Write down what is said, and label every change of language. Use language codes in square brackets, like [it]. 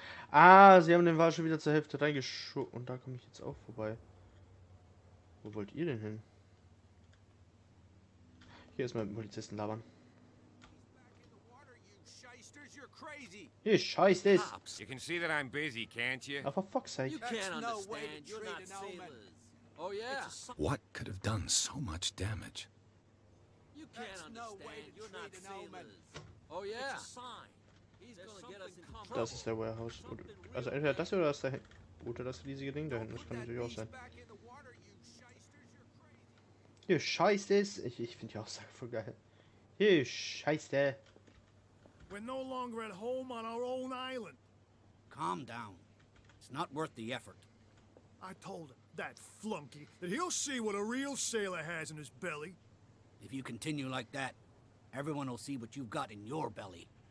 [de] Ah, sie haben den Wahl schon wieder zur Hälfte reingeschoben. Und da komme ich jetzt auch vorbei. Wo wollt ihr denn hin? Hier ist mal mit dem Polizisten labern. Hier scheißt es. [en] You can see that I'm busy, can't you? Oh, for fuck's sake. You can't understand. You're not sailors. Oh yeah. What could have done so much damage? You can't understand. You're not sailors. Oh yeah. It's a sign. He's gonna get us in trouble. [de] Das ist der Warehouse. Also entweder das oder das da hinten. Oder das riesige Ding da hinten. Das kann natürlich auch sein. Hier scheißt es. Ich finde die Aussage voll geil. Hier scheißt er. [en] We're no longer at home on our own island. Calm down. It's not worth the effort. I told him, that flunky, that he'll see what a real sailor has in his belly. If you continue like that, everyone will see what you've got in your belly.